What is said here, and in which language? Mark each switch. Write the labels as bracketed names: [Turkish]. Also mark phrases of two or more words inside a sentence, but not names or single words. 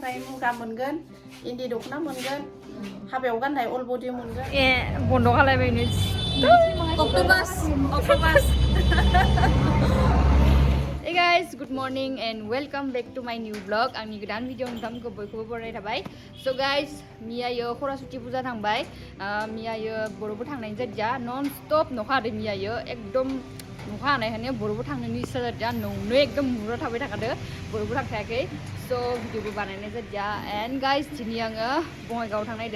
[Bodo] ओमफ्राय मुगा मोनगोन इन्दि दख'ना मोनगोन हाबायाव गाननाय [English] all body [Bodo] मोनगोन बन्द' खालायबायनो अक्ट'बास [English] Hey guys, good morning and welcome back to my new vlog. [Bodo] आंनि गोदान भिडिअ नोंथांमोनखौ बयखौबो बरायनाय थाबाय. [English] So guys, [Bodo] मियायो खरासुथि पुजा थांबाय. मियायो बर'बो थांनायनि जादिया नन स्टप नखा हादों मियायो एकदम नखा हानायखायनो बर'बो थांनायनि इच्छा जादिया नौनो एकदम मुरा थाबाय थाखादो बर'बो थांखायाखै. So भिडिअबो बानायनाय जादिया [English] and guys [Bodo] दिनै आङो बङाइगावआव थांनायदो.